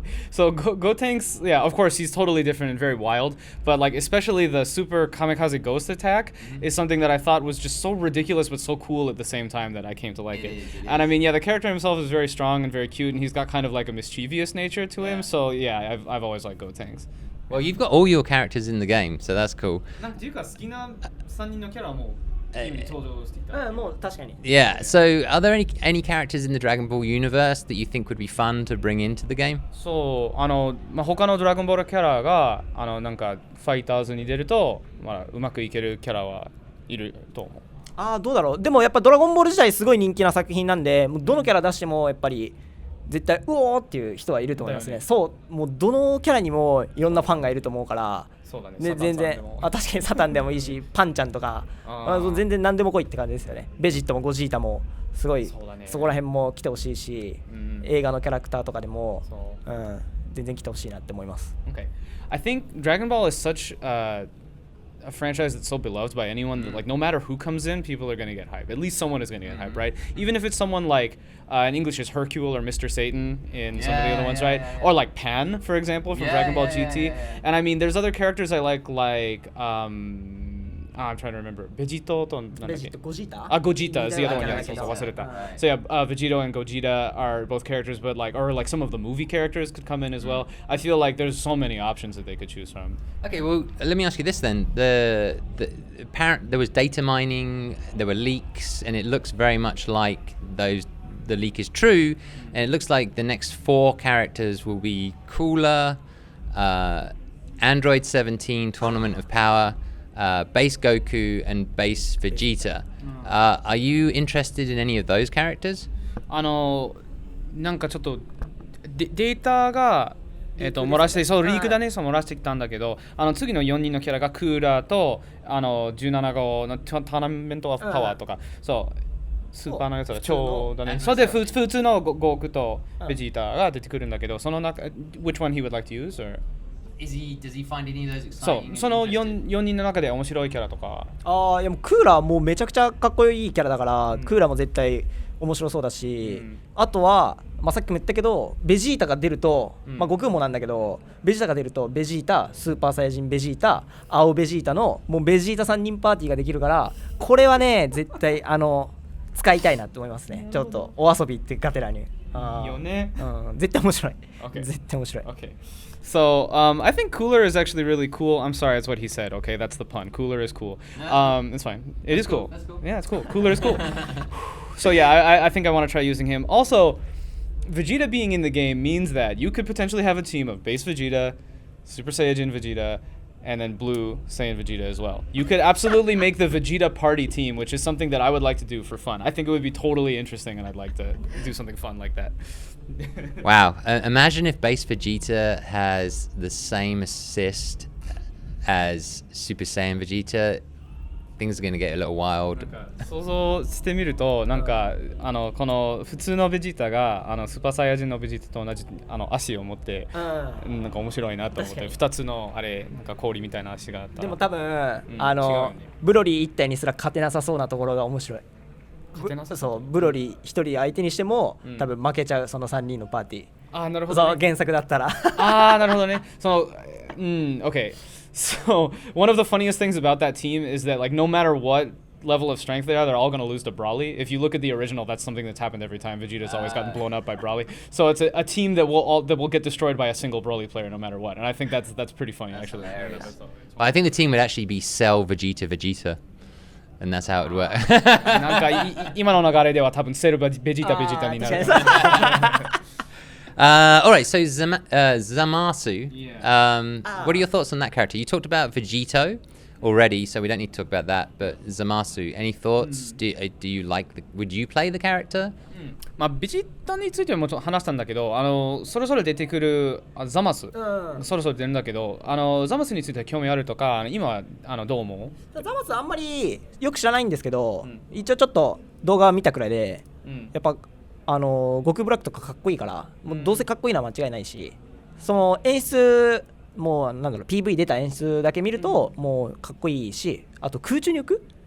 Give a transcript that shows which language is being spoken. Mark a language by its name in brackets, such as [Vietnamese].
[English] So Gotenks, yeah, of course he's totally different and very wild, but like especially the super kamikaze ghost attack is something that I thought was just so ridiculous but so cool at the same time that I came to like it. And I mean, yeah, the character himself is very strong and very cute, and he's got kind of like a mischievous nature to him. So yeah, I've always liked Gotenks. Well, you've got all your characters in the game, so that's cool. [Japanese] なんていうか好きな3人のキャラはもう登場してきた。もう確かに。 [English] Yeah, so are there any characters in the Dragon Ball universe that you think would be fun to bring into the game? [Japanese] そう、他のドラゴンボールキャラがなんかファイターズに出ると、うまくいけるキャラはいると思う。どうだろう。でもやっぱドラゴンボール自体すごい人気な作品なんで、もうどのキャラ出してもやっぱり絶対うおーっていう人はいると思いますね。そう、もうどのキャラにもいろんなファンがいると思うから、そうだね、全然確かにサタンでもいいし、パンちゃんとか全然何でも来いって感じですよね。ベジットもゴジータもすごい そこら辺も来てほしいし、映画のキャラクターとかでも、全然来てほしいなって思います。 [English] Okay. I think Dragon Ball is such a franchise that's so beloved by anyone that like no matter who comes in, people are going to get hype. At least someone is going to get hype, right? Even if it's someone like in English is Hercule or Mr. Satan in some of the other ones, right? Or like Pan, for example, from Dragon Ball GT. And I mean, there's other characters I like I'm trying to remember. Vegeta Gogeta is the other one. Yeah, so yeah, Vegeta and Gogeta are both characters, but like, or like some of the movie characters could come in as well. I feel like there's so many options that they could choose from. Okay, well, let me ask you this then. There was data mining, there were leaks, and it looks very much like the leak is true, and it looks like the next 4 characters will be Cooler, Android 17, Tournament of Power, Base Goku, and Base Vegeta. Are you interested in any of those characters? [Japanese] なんかちょっとデータが漏らしてそうリークだね、そう漏らしてきたんだけど、次の4人のキャラがクーラーと17号のターナメントオブパワーとか、そうスーパーのやつが超だね。それで普通のゴークとベジータが出てくるんだけど、その中 which one he would like to use or [English] does he find any of those exciting? [Japanese] そう、その 4人の中で面白いキャラとか。いやもうクーラーもうめちゃくちゃかっこいいキャラだから、クーラーも絶対面白そうだし、うんあとは、さっきも言ったけどベジータが出ると、うん悟空もなんだけどベジータが出るとベジータスーパーサイヤ人ベジータ青ベジータのもうベジータ3人パーティーができるからこれはね絶対使いたいなと思いますね。ちょっとお遊びってガテラにいいよね。絶対面白い、 [English] Okay. [Japanese] 絶対面白い。 [English] Okay. So, I think cooler is actually really cool. I'm sorry, that's what he said. Okay, that's the pun. Cooler is cool. It's fine. It is cool. That's cool. Yeah, it's cool. Cooler is cool. So yeah, I think I want to try using him. Also, Vegeta being in the game means that you could potentially have a team of base Vegeta, Super Saiyajin Vegeta, and then Blue Saiyan Vegeta as well. You could absolutely make the Vegeta party team, which is something that I would like to do for fun. I think it would be totally interesting, and I'd like to do something fun like that. Wow. Imagine if base Vegeta has the same assist as Super Saiyan Vegeta. Things are going to get a little wild. [Japanese] 想像してみるとなんかこの普通のベジータがスーパーサイヤ人のベジータと同じ足を持ってなんか面白いなと思って2つのあれなんか氷みたいな足があったらでも多分、違うよねブロリー1体にすら勝てなさそうなところが面白い。勝てなさそうブロリー1人相手にしても、うん多分負けちゃうその3人のパーティー。あーなるほどねそう原作だったらあーなるほどねokay. [English] So one of the funniest things about that team is that like no matter what level of strength they are, they're all going to lose to Broly. If you look at the original, that's something that's happened every time. Vegeta's always gotten blown up by Broly. So it's a team that will get destroyed by a single Broly player no matter what. And I think that's pretty funny actually. Hilarious. Well, I think the team would actually be Cell Vegeta. And that's how it would work. [Japanese] なんか今の流れでは多分セルベジータになる。 [English] All right, so Zamasu. Yeah. What are your thoughts on that character? You talked about Vegito already, so we don't need to talk about that. But Zamasu, any thoughts? Do you like? Would you play the character? [Japanese] ベジータについてはもちろん話したんだけど、そろそろ出てくるザマス、そろそろ出るんだけど、ザマスについては興味あるとか、今どう思う？ザマスあんまりよく知らないんですけど、一応ちょっと動画見たくらいで、やっぱ悟空ブラックとかかっこいいから、もうどうせかっこいいのは間違いないし、その演出もうなんだろう PV 出た演出だけ見るともうかっこいいし、あと空中に浮く。